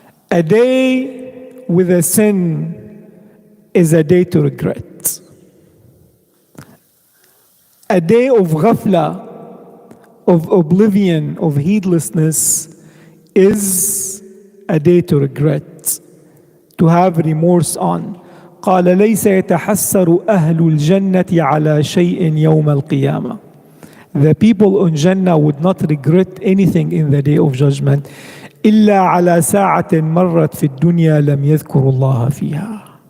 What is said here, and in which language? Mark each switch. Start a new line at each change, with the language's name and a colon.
English: A day with a sin is a day to regret. A day of ghafla, of oblivion, of heedlessness is a day to regret, to have remorse on.
Arabic: قال ليس يتحسر أهل الجنة على شيء يوم القيامة.
English: The people in Jannah would not regret anything in the day of judgment.
Arabic: إلا على ساعة مرت في الدنيا لم يذكروا الله فيها.